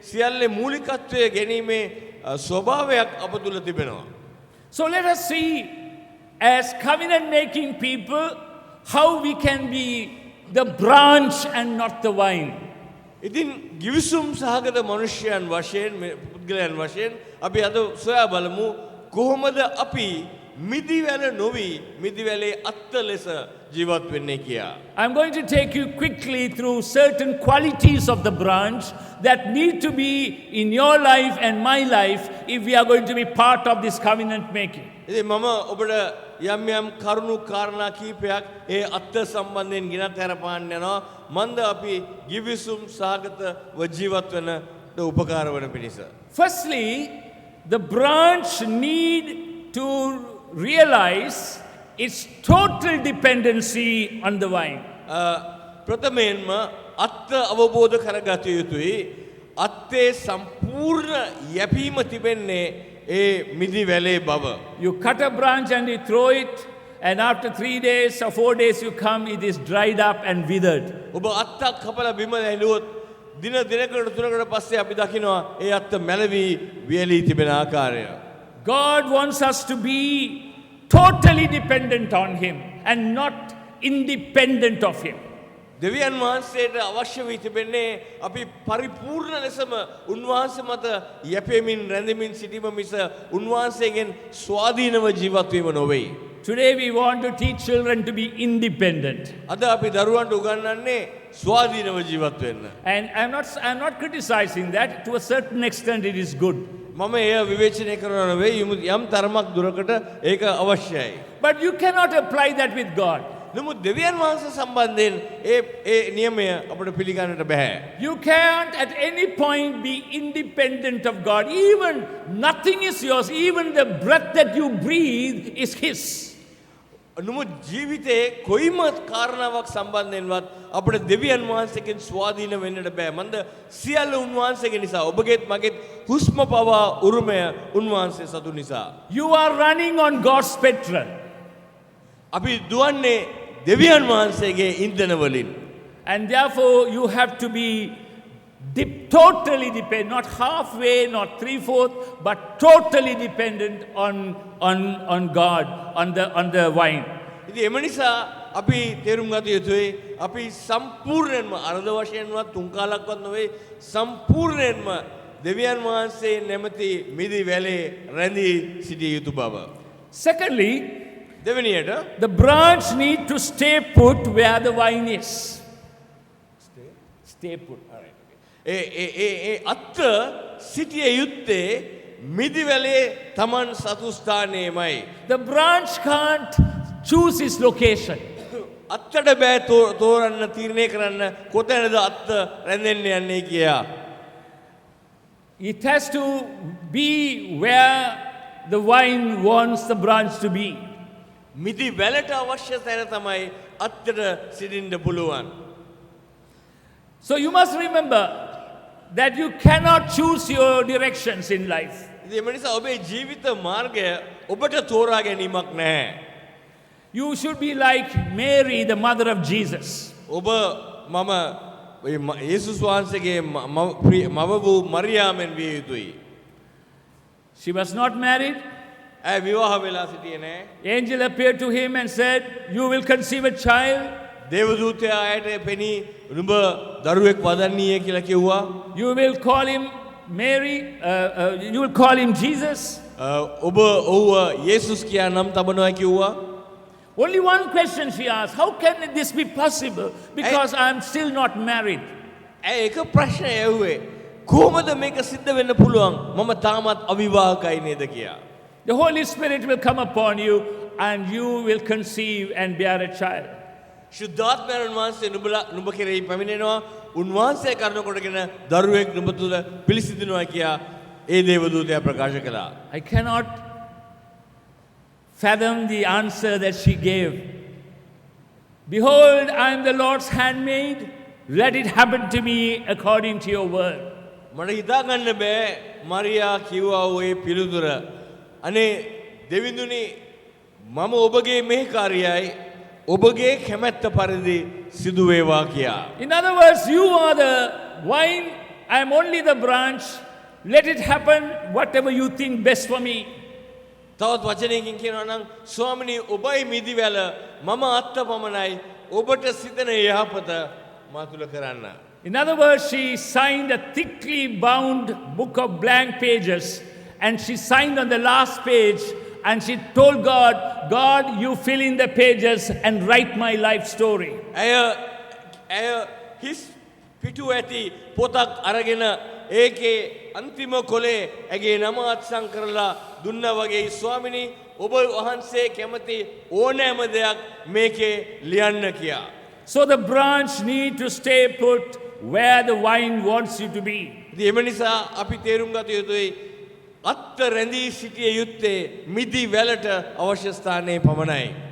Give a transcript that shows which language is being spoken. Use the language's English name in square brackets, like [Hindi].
[Sinhala] සියල්ලේ මූලිකත්වය ගැනීමේ ස්වභාවයක් අප තුල තිබෙනවා. [English] So let us see, as covenant making people, how we can be the branch and not the vine. [Sinhala] ඉතින් ගිවිසුම් සහගත මනුෂ්‍යයන් වශයෙන් පුද්ගලයන් වශයෙන් අපි අද සොයා බලමු කොහොමද අපි මිදිවැල නොවි මිදිවැලේ අත්ත ලෙස ජීවත් වෙන්නේ කියා. [English] I'm going to take you quickly through certain qualities of the branch that need to be in your life and my life if we are going to be part of this covenant making. [Sinhala] ඉතින් මම ඔබට යම් කරුණු කාරණා කීපයක් ඒ අත්ත සම්බන්ධයෙන් ගෙනත් හරපාන්න යනවා. මන්ද අපි ගිවිසුම් සහගත ජීවත් වෙනට උපකාර වන පිණිස. [English] Firstly, the branch need to realize its total dependency on the vine. [Sinhala] ප්‍රථමයෙන්ම අත්ත අවබෝධ කරගත යුතුයි. අත්තේ සම්පූර්ණ යැපීම තිබෙන්නේ ඒ මිදි වැලේ බව. [English] You cut a branch and you throw it, and after 3 days or 4 days you come, it is dried up and withered. [Sinhala] ඔබ අත්තක් කපලා බිම ඇලුවොත් දින දෙකකට තුනකට පස්සේ අපි දකිනවා ඒ අත්ත මැලවි වියලී තිබෙන ආකාරය. [English] God wants us to be totally dependent on Him and not independent of Him. [Sinhala] දෙවියන් වහන්සේට අවශ්‍ය වී තිබෙන්නේ අපි පරිපූර්ණ ලෙසම උන්වහන්සේ මත යැපෙමින් රැඳෙමින් සිටීම මිස උන්වහන්සේගෙන් ස්වාධීනව ජීවත් වීම නොවේ. [English] Today we want to teach children to be independent. [Sinhala] අද අපි දරුවන්ට උගන්වන්නේ ස්වාධීනව ජීවත් වෙන්න. [English] And I'm not criticizing that. To a certain extent it is good. [Sinhala] මම එය විවේචනය කරනවා නෙවෙයි යම් තරමක් දුරකට ඒක අවශ්‍යයි. [English] But you cannot apply that with God. [Sinhala] නමුත් දෙවියන් වහන්සේ සම්බන්ධයෙන් ඒ නියමය අපිට පිළිගන්නට බෑ. [English] You can't at any point be independent of God. Even nothing is yours. Even the breath that you breathe is His. [Sinhala] නමුත් ජීවිතේ කොයිම කාරණාවක් සම්බන්ධයෙන්වත් අපිට දෙවියන් වහන්සේගෙන් ස්වාධීන වෙන්නට බෑ. මන්ද සියල්ල උන්වහන්සේගේ නිසා ඔබගේත් මගේත් හුස්ම පවා උරුමය උන්වහන්සේ සතු නිසා. [English] You are running on God's petrol. [Sinhala] අපි දුවන්නේ දෙවියන් වහන්සේගේ ඉන්ධන වලින්. [English] And therefore you have to be totally dependent, not halfway, not 3/4, but totally dependent on God, on the vine. [Sinhala] ඉතින් එම නිසා අපි තේරුම් ගත යුතුයි අපි සම්පූර්ණයෙන්ම අර්ධ වශයෙන්වත් තුන් කාලක්වත් නෙවෙයි සම්පූර්ණයෙන්ම දෙවියන් වහන්සේ නැමැති මිදි වැලේ රැඳී සිටිය යුතු බව. [English] Secondly, [Sinhala] දෙවෙනියට [English] the branch need to stay put where the vine is. Stay put. All right. [Sinhala] ඒ අත්ත සිටිය යුත්තේ මිදි වැලේ තමන් සතු ස්ථානයේමයි. [English] The branch can't choose its location. [Sinhala] අත්තට බෑ තෝරන්න තීරණය කරන්න කොතැනද අත්ත රැඳෙන්න යන්නේ කියා. [English] It has to be where the vine wants the branch to be. [Sinhala] මිදි වැලට අවශ්‍ය තැන තමයි අත්තට සිටින්න පුළුවන්. [English] So you must remember that you cannot choose your directions in life. [Sinhala] ඉතින් එම නිසා ඔබේ ජීවිත මාර්ගය ඔබට තෝරා ගැනීමක් නැහැ. [English] You should be like Mary, the mother of Jesus. [Sinhala] ඔබ මම යේසුස් වහන්සේගේ මව වූ මරියාමෙන් විය යුතුයි. [English] She was not married. [Sinhala] ඇය විවාහ වෙලා සිටියේ නැහැ. [English] Angel appeared to him and said, "You will conceive a child. [Sinhala] දේවදූතයා ආයට පෙනී නුඹ දරුවෙක් වදන්නීය කියලා කිව්වා. [English] You will call him Mary. You will call him Jesus." [Sinhala] ඔබ ඔහුව යේසුස් කියා නම් තබනවා කිව්වා. [English] Only one question she asked: How can this be possible? Because I am still not married. [Sinhala] ඇය එක ප්‍රශ්නය ඇහුවේ කොහොමද මේක සිද්ධ වෙන්න පුළුවන්? මම තාමත් අවිවාහකයි නේද කියා. [English] The Holy Spirit will come upon you and you will conceive and bear a child. [Sinhala] ශුද්ධාත්මයන් වහන්සේ නුඹ කෙරෙහි පැමිණෙනවා. උන්වහන්සේ කරන කොටගෙන දරුවෙක් නුඹ තුල පිළිසිඳිනවා කියා ඒ දේවදූතයා ප්‍රකාශ කළා. [English] I cannot fathom the answer that she gave. Behold, I am the Lord's handmaid. Let it happen to me according to your word. [Sinhala] මට හිතා ගන්න බෑ මරියා කිව්වා ඔය පිළිතුර. අනේ දෙවිඳුනි මම ඔබගේ මෙහෙකාරියයි ඔබගේ කැමැත්ත පරිදි සිදු වේවා කියා. [English] In other words, you are the vine, I am only the branch. Let it happen whatever you think best for me. [Sinhala] තවත් වචනයකින් කියනවා නම් ස්වාමිනී ඔබයි මිදිවැල මම අත්ත පමණයි ඔබට සිතන යහපත මා තුල කරන්න. [English] In other words, she signed a thickly bound book of blank pages, and she signed on the last page, and she told God, God, you fill in the pages and write my life story. [Sinhala] ඇය හිස් පිටු ඇති පොතක් අරගෙන ඒකේ අන්තිම කොලේ ඇගේ නම අත්සන් කරලා දුන්නා වගේ ස්වාමිනී ඔබ වහන්සේ කැමති ඕනෑම දෙයක් මේකේ ලියන්න කියා. [English] So the branch need to stay put where the vine wants you to be. [Sinhala] ඉතින් එම නිසා අපි තේරුම් ගත යුතුයි අත්ත රැඳී සිටිය යුත්තේ මිදි වැලට අවශ්‍ය ස්ථානයේ පමණයි.